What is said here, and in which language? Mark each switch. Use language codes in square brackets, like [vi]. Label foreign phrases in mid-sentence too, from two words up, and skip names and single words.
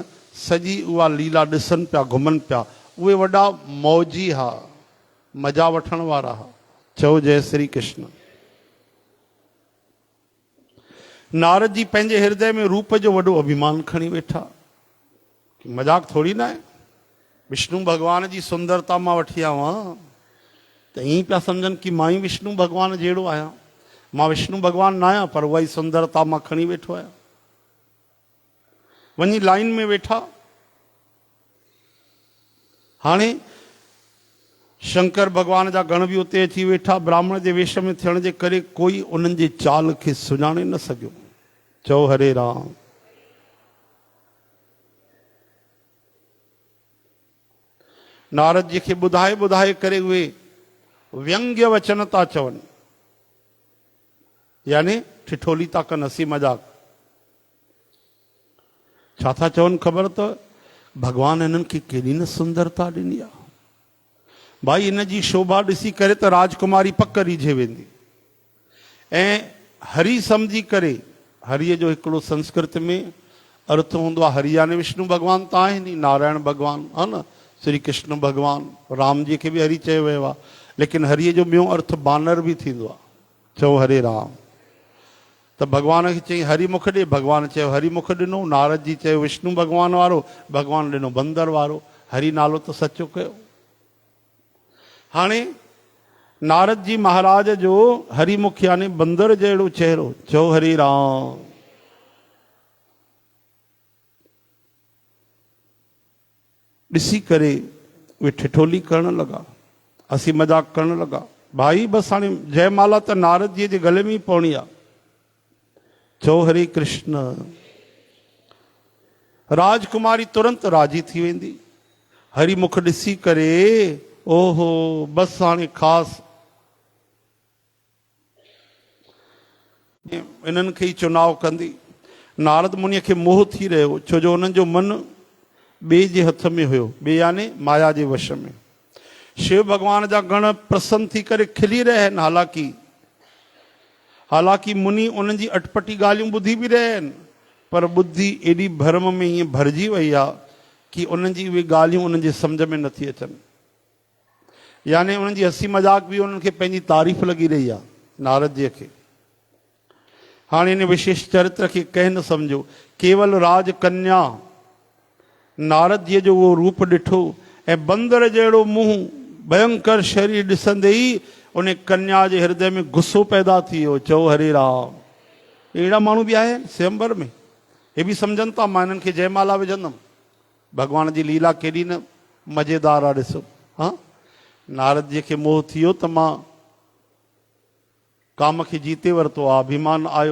[sd] सॼी उहा लीला ॾिसनि पिया घुमनि पिया। उहे वॾा मौजी हा, मज़ा वठण वारा हा। चओ जय श्री कृष्ण। नारद जी पंहिंजे हृदय में रूप जो वॾो अभिमान खणी वेठा। मजाक थोड़ी ना आहे। विष्णु भगवान जी सुंदरता मां वठी आयो आहियां त ईअं पिया सम्झनि कि मां ई विष्णु भगवान जहिड़ो आहियां। मां विष्णु भगवान न आहियां, पर उहा ई सुंदरता मां खणी वेठो आहियां। वञी लाइन में वेठा। हाणे शंकर भगवान जा गण बि उते अची वेठा। ब्राह्मण जे वेश में थियण जे करे कोई उन्हनि जे चाल खे सुञाणे न सघियो। चओ हरे राम। नारद जी खे ॿुधाए ॿुधाए करे उहे व्यंग्य वचन था चवनि, यानी ठिठोली था कनि, हसी मजाक। छा था चवनि ख़बर अथव? भगवान हिननि खे केॾी न सुंदरता ॾिनी आहे। भाई इन जी शोभा ॾिसी करे त राजकुमारी पक रीझे वेंदी। ऐं हरि सम्झी करे, हरिअ जो हिकिड़ो संस्कृत में अर्थ हूंदो आहे। हरि यानी विष्णु भगवान त आहिनि, नारायण भगवान है न, श्री कृष्ण भगवान, राम जी खे बि हरि चयो वियो आहे। लेकिन हरिअ जो ॿियो अर्थ बानर बि थींदो आहे। चओ हरे राम। त भगवान खे चई हरि मुख ॾे, भगवान चयो हरि मुख ॾिनो। नारद जी चयो विष्णु भगवान वारो, भगवान ॾिनो बंदर वारो। हरि नालो त सचो कयो। हाणे नारद जी महाराज जो हरिमुख यानी बंदर जहिड़ो चेहरो। चओ हरे राम। ॾिसी करे उहे ठिठोली करण लॻा, हसी मजाक करण लॻा। भाई बसि हाणे जयमाला त नारद जी जे गले में ई पवणी आहे। चओ हरे कृष्ण। राजकुमारी तुरंत राजी थी वेंदी। हरिमुख ॾिसी करे ओहो बसि हाणे ख़ासि इन्हनि खे ई चुनाव कंदी। नारद मुनीअ खे मोह थी रहियो, छो जो उन्हनि जो मन ॿिए जे हथ में हुयो, ॿिए यानी माया जे वश में। शिव भगवान जा गण प्रसन्न थी करे खिली रहिया आहिनि। हालांकि मुनि उन्हनि जी अटपटी ॻाल्हियूं ॿुधी बि रहिया आहिनि, पर ॿुधी एॾी भरम में ईअं भरिजी वई आहे कि उन्हनि जी उहे ॻाल्हियूं उन्हनि जे सम्झ में नथी अचनि। यानी उन्हनि जी हसी मजाक बि उन्हनि खे पंहिंजी तारीफ़ लॻी रही आहे नारद जी खे। हाणे इन विशेष चरित्र खे कंहिं न सम्झो। केवल राजकन्या नारद जी जो उहो रूप ॾिठो ऐं बंदर जहिड़ो मुंहुं, भयंकर शरीर ॾिसंदे ई उन कन्या जे हृदय में गुस्सो पैदा थी वियो। चओ हरे राम। अहिड़ा माण्हू बि आया आहिनि स्वयंवर में। हे बि सम्झनि था मां हिननि खे जयमाला विझंदुमि। भगवान जी लीला केॾी न मज़ेदार आहे। ॾिसो हा, नारद जी खे मोह थी वियो त मां काम खे जीते वरितो आहे, अभिमान आयो।